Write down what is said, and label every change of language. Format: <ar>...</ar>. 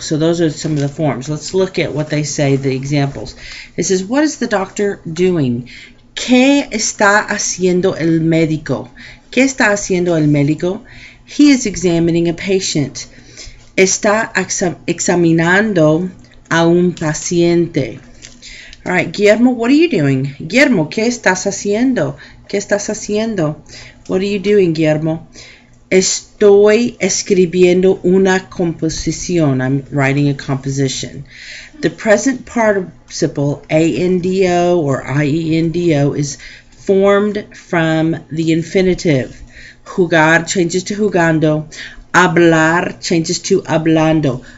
<en>So those are some of the forms. Let's look at what they say, the examples. It says, what is the doctor doing?</en> <es>¿Qué está haciendo el médico? ¿Qué está haciendo el médico?</es> <en>He is examining a patient.</en> <es>Está examinando a un paciente.</es> <en>All right, Guillermo, what are you doing?</en> <es>Guillermo, ¿qué estás haciendo? ¿Qué estás haciendo?</es> <en>What are you doing, Guillermo?</en> <es>Estoy escribiendo una composición.</es> <en>I'm writing a composition. The present participle, ando or iendo, is formed from the infinitive. Jugar changes to jugando. Hablar changes to hablando.</en>